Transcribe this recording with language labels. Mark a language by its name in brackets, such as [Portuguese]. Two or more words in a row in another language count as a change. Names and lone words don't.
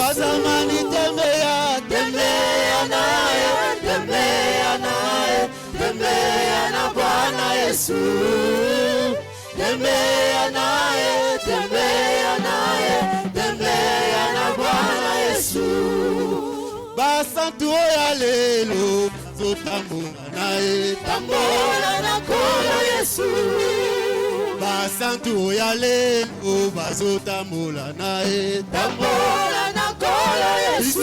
[Swahili] Wa zamani tembea, tembea naye, tembea naye, tembea na Bwana Yesu. Tembea naye, tembea naye, tembea na Bwana Yesu. [Lingala] basantu oya lelo bazotambola naye. Tambola na kolo Yesu. Basantu oya lelo bazotambola naye. Tambola na kolo Yesu.